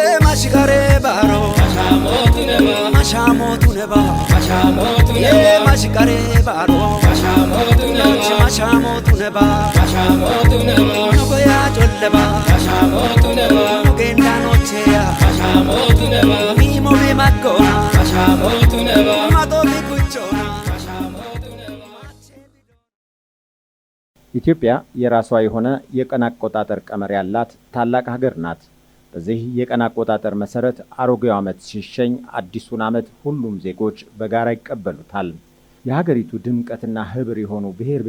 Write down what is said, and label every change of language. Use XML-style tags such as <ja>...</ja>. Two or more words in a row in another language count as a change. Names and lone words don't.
<wal>mashkare baro mashamotu neba mashkare baro mashamotu neba nogoya jolleba nogenda nocheya mimo bimakona madobi kuchona</wal> <am>ኢትዮጵያ የራሷ የሆነ የቀን አቆጣጠር ቀመር ያላት ታላቅ ሀገር ናት። በዚህ የቀን አቆጣጠር መሰረት አሮጌው ዓመት ሲሸኝ አዲሱን ዓመት ሁሉም ዜጎች በጋራ ይቀበሉታል። የሀገሪቱ ድምቀትና ህብር የሆኑ ብሔር</am>